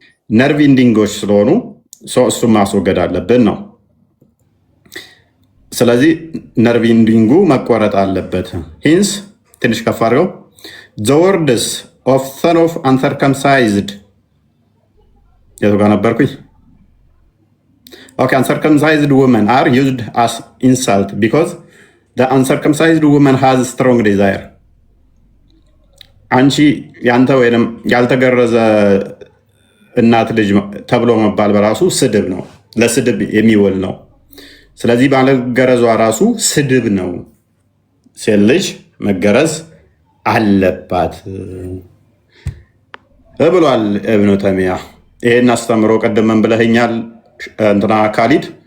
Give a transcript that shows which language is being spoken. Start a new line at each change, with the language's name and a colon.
Amharic: ነርቭ ኢንዲንጎች ስለሆኑ እሱም ማስወገድ አለብን ነው። ስለዚህ ነርቭ ኢንዲንጉ መቆረጥ አለበት። ሂንስ ትንሽ ከፍ አድርገው።
English: the words of son of uncircumcised
Amharic: የቱ ጋር ነበርኩኝ?
English: Okay, uncircumcised women are used as insult because the uncircumcised woman has strong desire.
Amharic: አንቺ ያንተ ወይንም ያልተገረዘ እናት ልጅ ተብሎ መባል በራሱ ስድብ ነው፣ ለስድብ የሚውል ነው። ስለዚህ ባለገረዟ ራሱ ስድብ ነው። ሴት ልጅ መገረዝ አለባት ብሏል እብኑ ተይሚያ። ይሄን አስተምሮ ቀደም ምን ብለኸኛል እንትና ካሊድ?